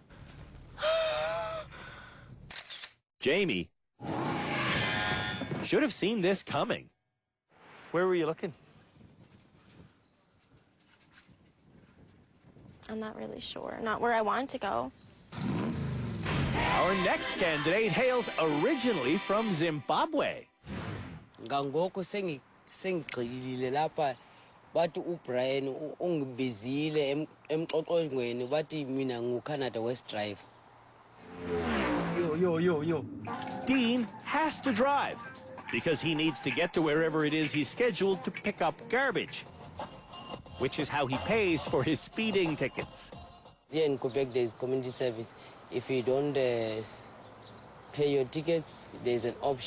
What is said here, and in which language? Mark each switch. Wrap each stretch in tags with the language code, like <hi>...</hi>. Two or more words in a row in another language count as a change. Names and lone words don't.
<en>Jamie should have seen this coming. Where were you looking? I'm not really sure. Not where I want to go. Our next candidate hails originally from Zimbabwe.</en> <zu>Ngangoko sengigxilile lapha bathi uBrian ungibizile emxoxweni bathi mina nguCanada West Drive.</zu> <en>Yo. Dean has to drive because he needs to get to wherever it is he's scheduled to pick up garbage, which is how he pays for his speeding tickets. Here in Quebec, there's community service. If you don't pay your tickets, there's an option.</en>